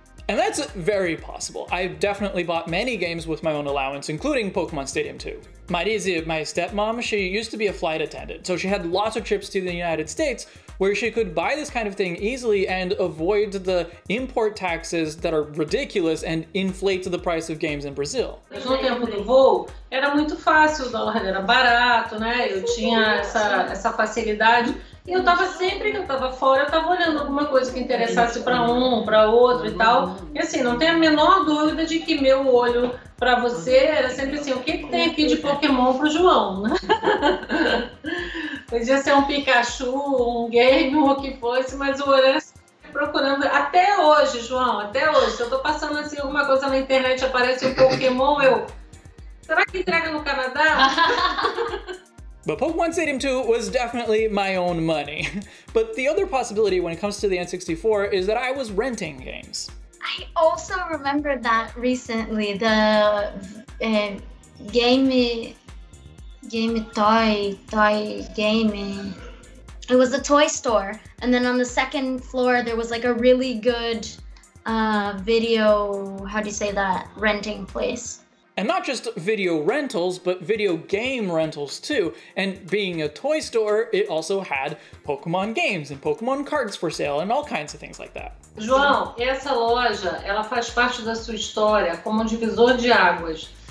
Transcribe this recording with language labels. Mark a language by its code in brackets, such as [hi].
[en] And that's very possible. I've definitely bought many games with my own allowance, including Pokémon Stadium 2. Marise, my stepmom, she used to be a flight attendant, so she had lots of trips to the United States where she could buy this kind of thing easily and avoid the import taxes that are ridiculous and inflate the price of games in Brazil. [pt] No tempo do voo, era muito fácil, o dólar era barato, né? Eu tinha essa facilidade. E eu tava sempre que eu tava fora, eu tava olhando alguma coisa que interessasse para um, para outro e tal. E assim, não tem a menor dúvida de que meu olho para você era sempre assim, o que tem aqui de Pokémon pro João, né? Podia ser um Pikachu, um game, ou o que fosse, mas o olho era procurando até hoje, João, até hoje. Se eu tô passando assim alguma coisa na internet, aparece um Pokémon, será que entrega no Canadá? [en] But Pokemon Stadium 2 was definitely my own money. But the other possibility when it comes to the N64 is that I was renting games. I also remember that recently, the game toy game. It was a toy store, and then on the second floor there was like a really good video, how do you say that, renting place. And not just video rentals, but video game rentals too. And being a toy store, it also had Pokemon games and Pokemon cards for sale and all kinds of things like that. [pt] João, essa loja, ela faz parte da sua história como um divisor de águas.